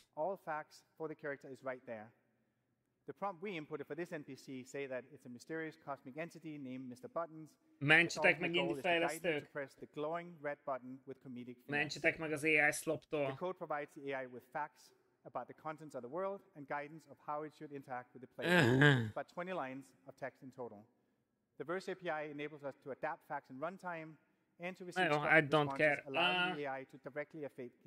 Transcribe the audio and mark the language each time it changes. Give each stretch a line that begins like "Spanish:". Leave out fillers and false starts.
English: All facts for the character is right there. The prompt we inputted for this NPC say that it's a mysterious cosmic entity named Mr. Buttons.
Hungarian: Mentsetek meg indie fejlesztők.
English: Press the glowing red button with comedic finesse.
Hungarian: Mentsetek meg az AI sloptól.
English: The code provides the AI with facts about the contents of the world and guidance of how it should interact with the player. About 20 lines of text in total. The Verse API enables us to adapt facts in runtime and to receive I don't care. allowing the AI to directly affect.